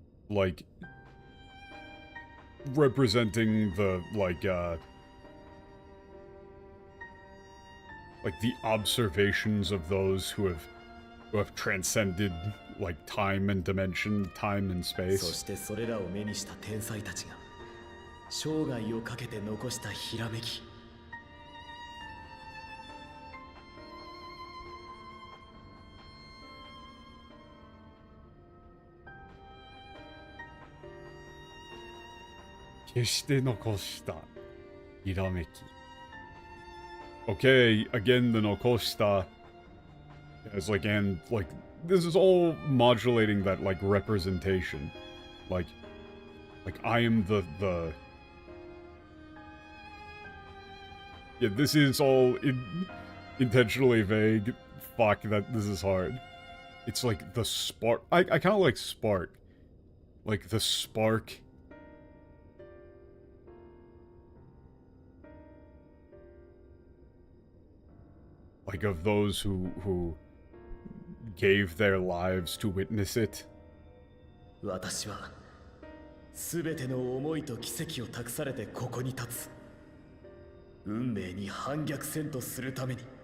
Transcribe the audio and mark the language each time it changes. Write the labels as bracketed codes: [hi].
[en] Like representing the like the observations of those who have transcended like time and dimension, time and [ja] そ [en] space. [ja] してそれらを目にした天才たちが生涯をかけて残したひらめき。決して残したひらめき。 [en] Okay, again the Nokoshita is like and like this is all modulating that, like, representation. Like I am the... Yeah, this is all intentionally vague. Fuck, that this is hard. It's like the spark. I kind of like spark. Like the spark. Like of those who gave their lives to witness it. [ja] 私は全ての思いと奇跡を託されてここに立つ。運命に反逆せんとするために。